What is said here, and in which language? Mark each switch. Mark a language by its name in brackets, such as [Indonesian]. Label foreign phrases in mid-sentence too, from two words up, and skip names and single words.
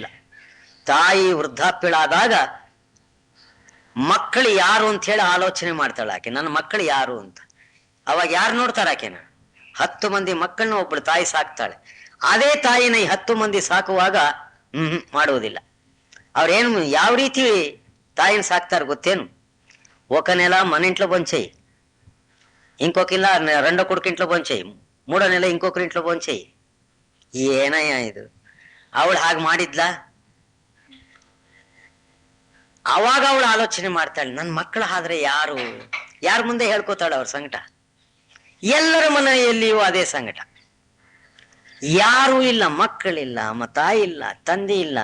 [Kannada] ತಾಯಿ ವೃದ್ಧಾಪ್ಯಳಾದಾಗ ಮಕ್ಕಳು ಯಾರು ಅಂತ ಹೇಳಿ ಆಲೋಚನೆ ಮಾಡ್ತಾಳೆ ಆಕೆ, ನನ್ನ ಮಕ್ಕಳು ಯಾರು ಅಂತ. ಅವಾಗ ಯಾರು ನೋಡ್ತಾರ ಆಕೆನ? 10 ಮಂದಿ ಮಕ್ಕಳನ್ನ ಒಬ್ಬಳು ತಾಯಿ ಸಾಕ್ತಾಳೆ. ಅದೇ ತಾಯಿನ ಈ 10 ಮಂದಿ ಸಾಕುವಾಗ ಮಾಡುವುದಿಲ್ಲ. ಅವ್ರೇನು ಯಾವ ರೀತಿ ತಾಯಿನ ಸಾಕ್ತಾರ ಗೊತ್ತೇನು? [Telugu] ఒక నెల మన ఇంట్లో భోంచేయి, ఇంకొక ఇలా 2 కొడుకింట్లో భోంచేయి, 3వ నెల ఇంకొకరి ఇంట్లో భోంచేయి. [Kannada] ಏನಯ್ಯ ಇದು? ಅವಳು ಹಾಗೆ ಮಾಡಿದ್ಲ? ಅವಾಗ ಅವಳು ಆಲೋಚನೆ ಮಾಡ್ತಾಳೆ, ನನ್ನ ಮಕ್ಕಳು ಆದ್ರೆ ಯಾರ ಮುಂದೆ ಹೇಳ್ಕೋತಾಳೆ ಅವ್ರ ಸಂಕಟ? ಎಲ್ಲರ ಮನೆಯಲ್ಲಿಯೂ ಅದೇ ಸಂಕಟ. ಯಾರೂ ಇಲ್ಲ, ಮಕ್ಕಳಿಲ್ಲ, ತಾಯಿ ಇಲ್ಲ, ತಂದೆ ಇಲ್ಲ.